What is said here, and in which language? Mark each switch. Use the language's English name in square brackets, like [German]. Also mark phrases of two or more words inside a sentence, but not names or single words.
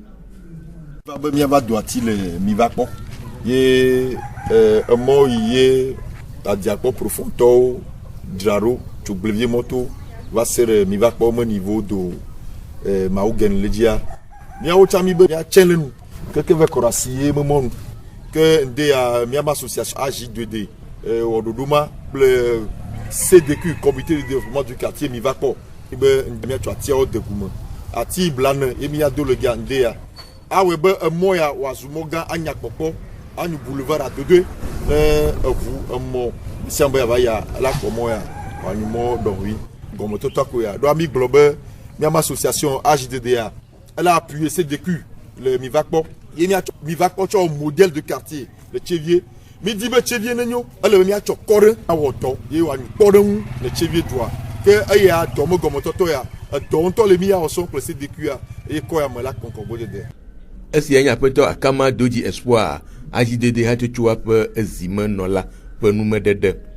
[Ewe] Be miava do ati le mi va kpɔ ye emɔ yi ye adiakpɔ profondɔwo dzraɖo tso gblevi mɔto va se ɖe mi va kpɔ me niveau do mawu gɛn le dzia miawo tsã mi be miatsɛ le nu keke ve kɔ ɖe asi ye memɔ nu ke ŋde ya miama association AJ2D wɔ ɖoɖo ma kple CDQ [French] comité de développement du quartier [Ewe] mi va kpɔ be miatsɔ atiawo de gu me ati blane ye miado le gia ŋde ya awɔe be emɔ ya wòazu mɔ gã anyakpɔkpɔ anyu [French] boulevard à deux [Ewe] eʋu emɔ siam be yava ya la kpɔ mɔ ya wòanyu mɔ dɔnwi gɔmetɔtɔ ko ya do ami gblɔ be miama association AJ2D ya [French] elle a appuyé [Ewe] CDQ le mi va kpɔ ye mi va kpɔ tsɔ [French] modèle de quartier [Ewe] le Tchevie mi di be Tchevie ne nyo ele be miatsɔ kɔ ɖe awɔtɔ ye wòanyu kpɔ ɖe ŋu le Tchevie dua ke eya dɔme gɔmetɔtɔ ya edɔ ŋutɔ le mi ya wɔsɔ kple CDQ ya eye kɔ ya me la kɔnkɔ gbɔdede. Esia nye aƒetɔ Akama Dodzi Espoir AJ2D hatsotsoa ƒe ezimenɔla ƒe numeɖeɖe.